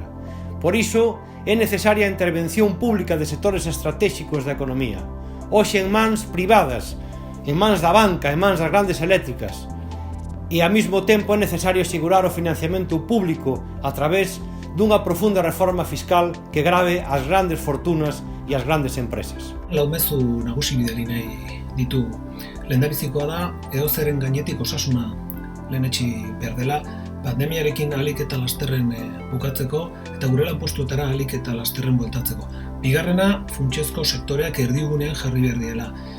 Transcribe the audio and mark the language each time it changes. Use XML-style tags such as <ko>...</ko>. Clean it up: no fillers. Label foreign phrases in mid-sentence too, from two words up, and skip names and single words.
<gl>Por iso, é necesaria a intervención pública de sectores estratégicos da economía, hoxe en mans privadas, en mans da banca, en mans das grandes eléctricas, e ao mesmo tempo é necesario asegurar o financiamento público a través dunha profunda reforma fiscal que grave as grandes fortunas e as grandes empresas.</gl> <eu>Lau mezu nagusi bidali nahi ditugu. Lehendabizikoa da, edozeren gainetik osasuna lehenetsi behar dela, pandemiarekin ahalik eta lasterren bukatzeko eta gure lanpostuetara ahalik eta lasterren bueltatzeko. Bigarrena, funtsezko sektoreak erdigunean jarri behar diela.</eu>